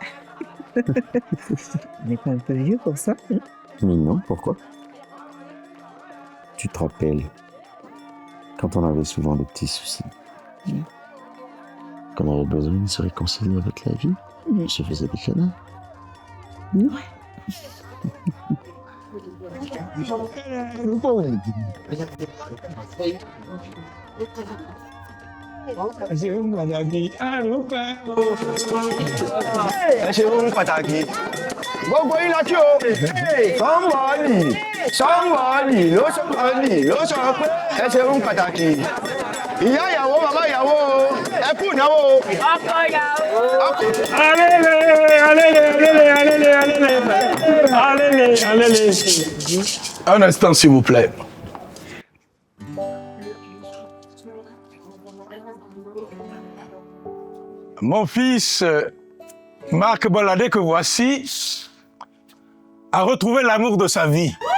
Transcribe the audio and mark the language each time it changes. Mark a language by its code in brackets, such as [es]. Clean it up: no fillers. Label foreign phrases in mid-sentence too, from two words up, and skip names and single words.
[fr] On n'est pas un peu vieux pour ça? Mais non, pourquoi? Tu te rappelles quand on avait souvent des petits soucis, quand on avait besoin de se réconcilier avec la vie, je faisais des câlins. Ouais. [yo] Gbogbo yín láti o. Somebody ló sọ pé ẹ ṣe ń pàtàkì. Ìyá ìyàwó, bàbá ìyàwó, ẹ kú ìnáwó. Ọkọ ìyàwó. [fr] Alléluia. Un instant, s'il vous plaît. Mon fils, Marc Bolladé, que voici, a retrouvé l'amour de sa vie.